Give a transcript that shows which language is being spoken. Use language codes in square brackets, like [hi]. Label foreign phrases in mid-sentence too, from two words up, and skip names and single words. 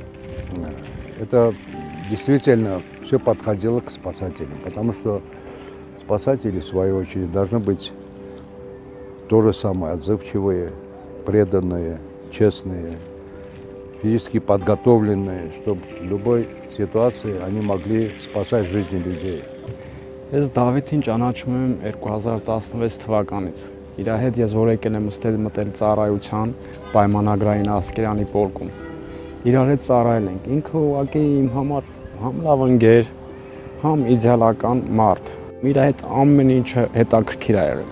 [ru] Это действительно все подходило к спасателям, потому что спасатели, в свою очередь, должны быть то же самое, отзывчивые, преданные, честные, физически подготовленные, чтобы в любой ситуации они могли спасать жизни людей. [hy] Ես Դավիթին ճանաչում եմ 2016 թվականից։ Իր հետ ես որ եկել եմ ստել մտել ծառայության պայմանագրային Ասկերանի պոլկում։ Իր հետ ծառայել ենք։ Ինքը ուղղակի իմ համար համ լավ ընկեր, համ իդեալական մարդ։ Իր հետ ամեն ինչը հետաքրքիր է եղել։